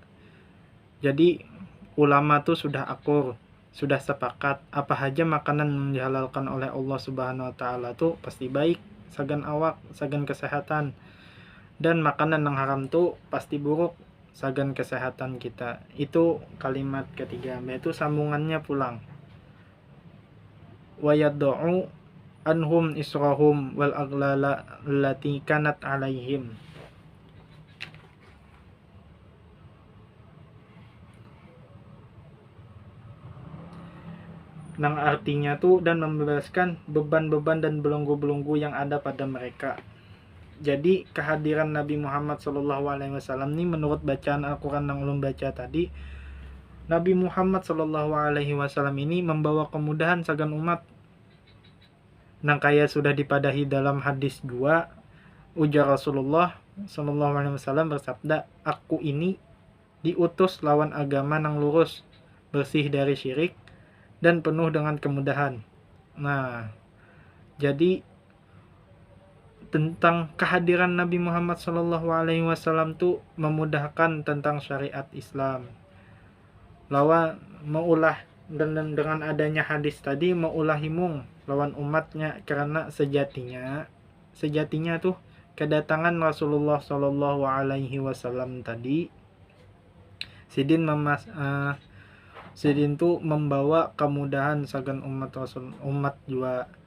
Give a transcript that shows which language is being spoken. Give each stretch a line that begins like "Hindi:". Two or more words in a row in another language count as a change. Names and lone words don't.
Indonesian: Jadi ulama tuh sudah akur, sudah sepakat apa aja makanan yang dihalalkan oleh Allah
Arabic: سبحانه وتعالى
Indonesian: tuh pasti baik sagan awak, sagan kesehatan. Dan makanan yang haram tuh pasti buruk sagan kesehatan kita. Itu kalimat ketiga, yaitu sambungannya pulang.
Arabic: ويضع عنهم إصرهم والأغلال التي كانت عليهم.
Indonesian: Nang artinya tuh dan membebaskan beban-beban dan belenggu-belenggu yang ada pada mereka. Jadi kehadiran Nabi Muhammad SAW ini menurut bacaan Al-Quran yang ulun baca tadi, Nabi Muhammad SAW ini membawa kemudahan sagan umat. Nang kaya sudah dipadahi dalam hadis 2, ujar Rasulullah SAW bersabda, aku ini diutus lawan agama nang lurus, bersih dari syirik, dan penuh dengan kemudahan. Nah, jadi tentang kehadiran Nabi Muhammad SAW tuh memudahkan tentang syariat Islam. Lawan maulah dan dengan adanya hadis tadi maulah himung lawan umatnya karena sejatinya tuh kedatangan Rasulullah SAW tadi Sidin tuh membawa kemudahan sagan umat juga.